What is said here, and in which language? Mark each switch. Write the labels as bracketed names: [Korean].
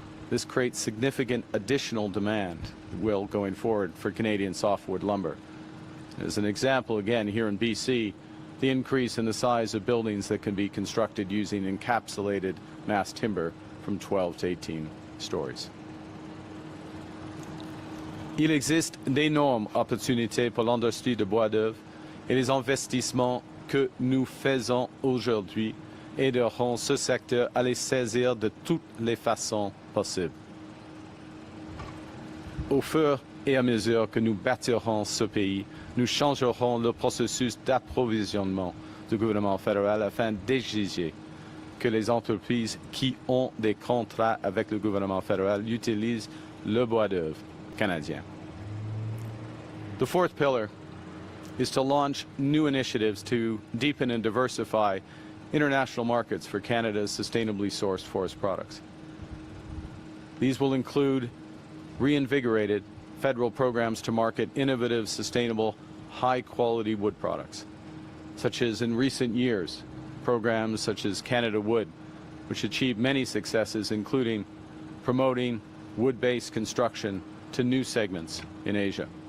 [English] This creates significant additional demand, going forward, for Canadian softwood lumber. As an example, again, here in BC, the increase in the size of buildings that can be constructed using encapsulated mass timber from 12 to 18 stories. [French] Il existe d'énormes opportunités pour l'industrie de bois d'œuvre et les investissements que nous faisons aujourd'hui aideront ce secteur à les saisir de toutes les façons possibles. Au fur et à mesure que nous bâtirons ce pays, nous changerons le processus d'approvisionnement du gouvernement fédéral afin d'exiger que les entreprises qui ont des contrats avec le gouvernement fédéral utilisent le bois d'œuvre canadien. [English] The fourth pillar is to launch new initiatives to deepen and diversify international markets for Canada's sustainably sourced forest products. These will include reinvigorated federal programs to market innovative, sustainable, high-quality wood products, such as in recent years, programs such as Canada Wood, which achieved many successes, including promoting wood-based construction to new segments in Asia.